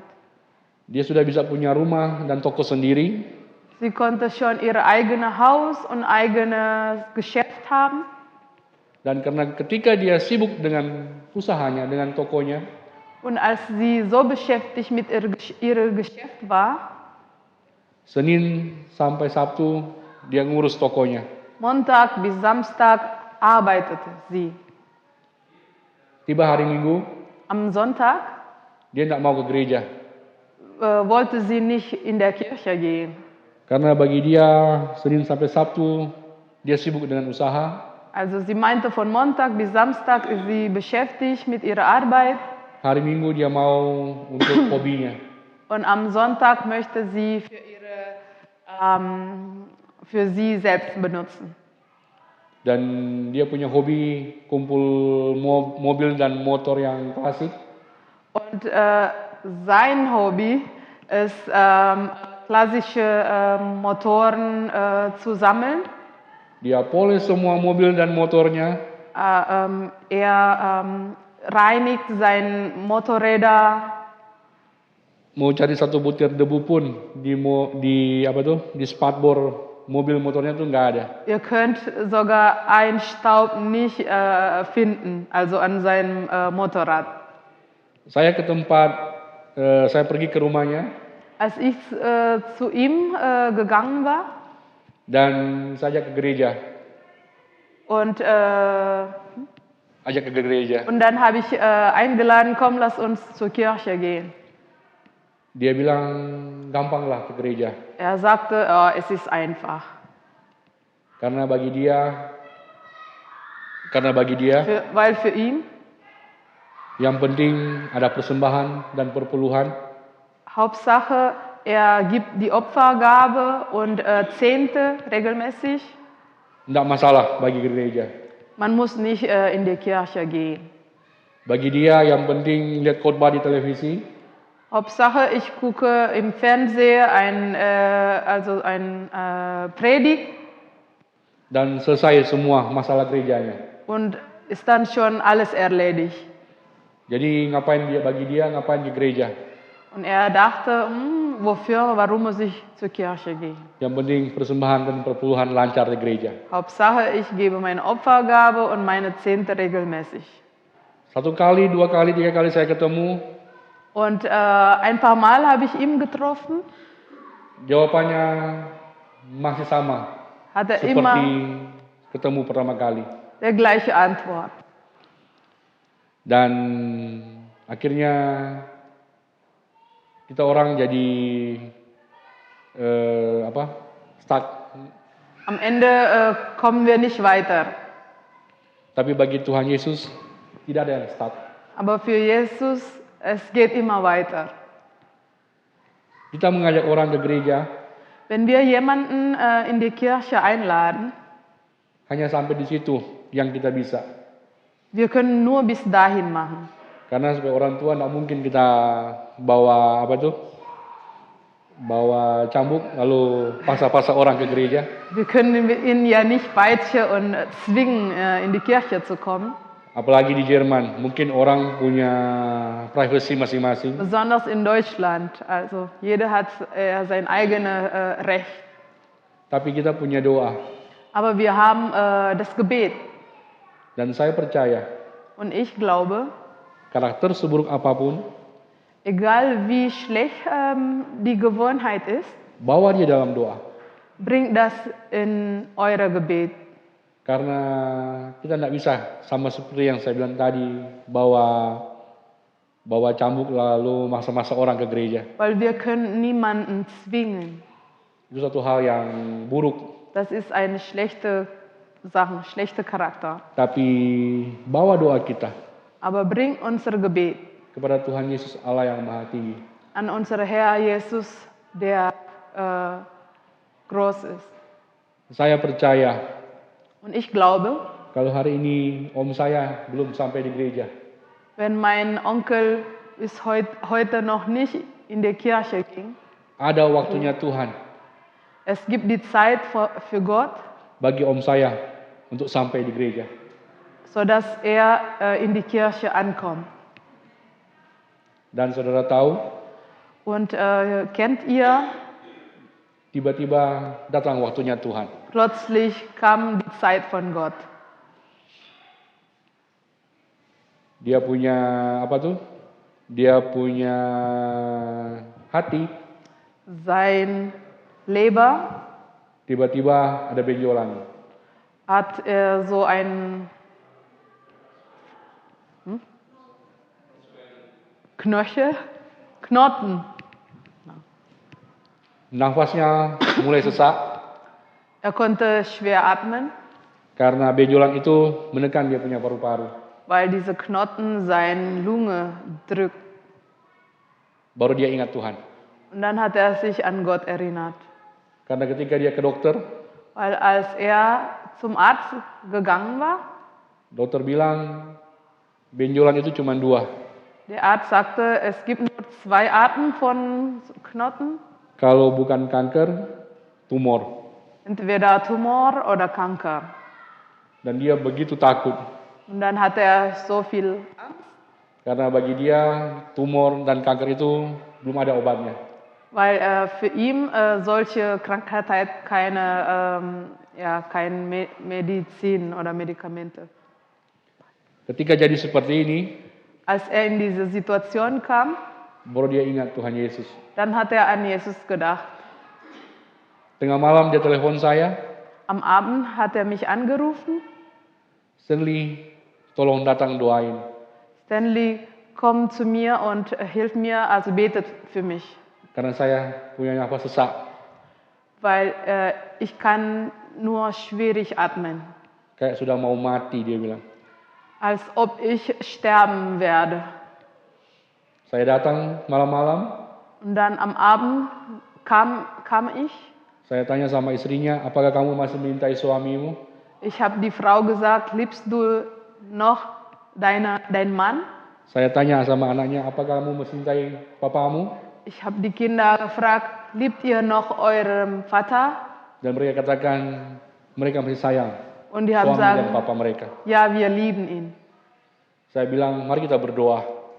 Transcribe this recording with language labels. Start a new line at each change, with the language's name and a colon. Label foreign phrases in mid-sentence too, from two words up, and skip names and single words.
Indonesian: Dia sudah bisa punya rumah dan toko sendiri.
German: Sie konnte schon ihr eigenes Haus und eigenes Geschäft haben.
Indonesian: Dan karena ketika dia sibuk dengan usahanya, dengan tokonya,
German: Und als sie so beschäftigt mit ihrem Geschäft war,
Indonesian: Senin sampai Sabtu dia ngurus tokonya.
German: Montag bis Samstag arbeitete sie.
Indonesian: Tiba hari Minggu,
German: Am Sonntag
Indonesian: dia tidak mau ke gereja.
German: wollte sie nicht in der Kirche gehen.
Indonesian: Karena bagi dia Senin sampai Sabtu dia sibuk dengan usaha.
German: Also sie meinte, von Montag bis Samstag ist sie beschäftigt mit ihrer Arbeit.
Indonesian: Hari Minggu dia mau untuk hobinya.
German: Und am Sonntag möchte sie für sie selbst benutzen.
Indonesian: Dan dia punya hobi kumpul mobil dan motor yang klasik.
German: Und sein Hobby ist, klassische Motoren zu sammeln.
Indonesian: Dia poles semua mobil dan motornya.
German: Er reinigt seine Motorräder.
Indonesian: Mau cari satu butir debu pun di spatbor mobil motornya tuh nggak ada.
German: Ihr könnt sogar einen Staub nicht finden, also an seinem Motorrad.
Indonesian: Saya pergi ke rumahnya
German: Als ich zu ihm gegangen war
Indonesian: dan saya ajak ke gereja.
German: und
Indonesian: Ajak ke gereja.
German: dann habe ich eingeladen, komm, lass uns zur Kirche gehen.
Indonesian: Dia bilang gampang lah ke gereja.
German: Er sagte, oh, es ist einfach.
Indonesian: Karena bagi dia
German: Weil für ihn
Indonesian: yang penting ada persembahan dan perpuluhan.
German: Hauptsache, er gibt die Opfergabe und Zehnte regelmäßig.
Indonesian: Tidak masalah bagi gereja.
German: Man muss nicht in die Kirche gehen.
Indonesian: Bagi dia yang penting lihat khotbah di televisi.
German: Hauptsache, ich gucke im Fernsehen ein Predigt
Indonesian: Dan selesai semua masalah gerejanya.
German: und ist dann schon alles erledigt.
Indonesian: Jadi ngapain dia di gereja?
German: Und er dachte, warum muss ich zur Kirche gehen?
Indonesian: Yang penting persembahan dan perpuluhan lancar di gereja.
German: Hauptsache, ich gebe meine Opfergabe und meine Zehnte regelmäßig.
Indonesian: 1 kali, 2 kali, 3 kali saya ketemu,
German: Und ein paar Mal habe ich ihn getroffen,
Indonesian: jawabannya masih sama
German: hat er
Indonesian: seperti
German: immer
Indonesian: ketemu pertama kali.
German: der gleiche Antwort.
Indonesian: Dan akhirnya kita orang jadi stuck.
German: Am Ende kommen wir nicht weiter.
Indonesian: Tapi bagi Tuhan Yesus tidak ada yang stuck.
German: Aber für Jesus, es geht immer weiter.
Indonesian: Kita mengajak orang ke gereja
German: Wenn wir jemanden in die Kirche einladen,
Indonesian: hanya sampai di situ yang kita bisa.
German: wir können nur bis dahin machen.
Indonesian: Karena sebagai orang tua tidak mungkin kita bawa bawa cambuk lalu paksa-paksa orang ke gereja.
German: Wir können ihn ja nicht peitschen und zwingen, in die Kirche zu kommen.
Indonesian: Apalagi di Jerman, mungkin orang punya privasi masing-masing.
German: Besonders in Deutschland. Also jeder hat sein eigenes Recht.
Indonesian: Tapi kita punya doa.
German: Aber wir haben das Gebet.
Indonesian: Dan saya percaya,
German: Und ich glaube,
Indonesian: karakter seburuk apapun,
German: egal wie schlecht die Gewohnheit ist,
Indonesian: bawa dia dalam doa.
German: bringt das in eure Gebet.
Indonesian: Karena kita tidak bisa, sama seperti yang saya bilang tadi, bawa cambuk lalu maksa-maksa orang ke gereja.
German: Weil wir können niemanden zwingen.
Indonesian: Itu satu hal yang buruk.
German: Das ist eine schlechte Sache, schlechter Charakter.
Indonesian: Tapi bawa doa kita
German: Aber bringt unser Gebet
Indonesian: kepada Tuhan Yesus Allah yang Maha Tinggi.
German: an unseren Herr Jesus, der groß ist.
Indonesian: Saya percaya
German: Und ich glaube,
Indonesian: kalau hari ini om saya belum sampai di gereja,
German: wenn mein Onkel bis heute noch nicht in die Kirche ging,
Indonesian: ada waktunya Tuhan
German: es gibt die Zeit für Gott,
Indonesian: bagi om saya untuk sampai di gereja.
German: sodass er in die Kirche ankommt.
Indonesian: Dan saudara tahu,
German: Und kennt ihr,
Indonesian: tiba-tiba datang waktunya Tuhan.
German: plötzlich kam die Zeit von Gott.
Indonesian: Dia punya Dia punya hati,
German: Sein Leber
Indonesian: tiba-tiba ada benjolan.
German: hat so ein Knoten.
Indonesian: Nafasnya mulai sesak
German: Er konnte schwer atmen,
Indonesian: karena benjolan itu menekan dia punya paru-paru.
German: weil diese Knoten seine Lunge drückt.
Indonesian: Baru dia ingat Tuhan.
German: Und dann hat er sich an Gott erinnert.
Indonesian: Karena ketika dia ke dokter,
German: Weil als er zum Arzt gegangen war,
Indonesian: dokter bilang benjolan itu cuma 2.
German: der Arzt sagte, es gibt nur 2 Arten von Knoten,
Indonesian: Kalau bukan kanker, tumor.
German: entweder Tumor oder Kanker.
Indonesian: Dan dia begitu takut.
German: Und dann hatte er so viel Angst,
Indonesian: Karena bagi dia tumor dan kanker itu belum ada obatnya.
German: weil für ihn solche Krankheit kein Medizin oder Medikamente.
Indonesian: Ketika jadi seperti ini,
German: Als er in diese Situation kam,
Indonesian: baru dia ingat Tuhan Yesus.
German: dann hat er an Jesus gedacht.
Indonesian: Tengah malam dia telepon saya,
German: Am Abend hat er mich angerufen.
Indonesian: Stanley, tolong datang doain.
German: Stanley, komm zu mir und hilf mir, also betet für mich.
Indonesian: Karena saya punya nafas sesak.
German: Weil ich kann nur schwierig atmen.
Indonesian: Kayak sudah mau mati, dia bilang.
German: Als ob ich sterben werde.
Indonesian: Saya datang malam-malam,
German: Und dann am Abend kam ich.
Indonesian: saya tanya sama istrinya, apakah kamu masih mencintai suamimu?
German: Ich habe die Frau gesagt, liebst du noch deinen Mann?
Indonesian: Saya tanya sama anaknya, apakah kamu mencintai papamu?
German: Ich habe die Kinder gefragt, liebt ihr noch euren Vater?
Indonesian: Dan mereka katakan, mereka masih sayang
German: Und die haben
Indonesian: suami dan
German: gesagt,
Indonesian: papa mereka.
German: ja, wir lieben ihn.
Indonesian: Saya bilang, mari kita berdoa.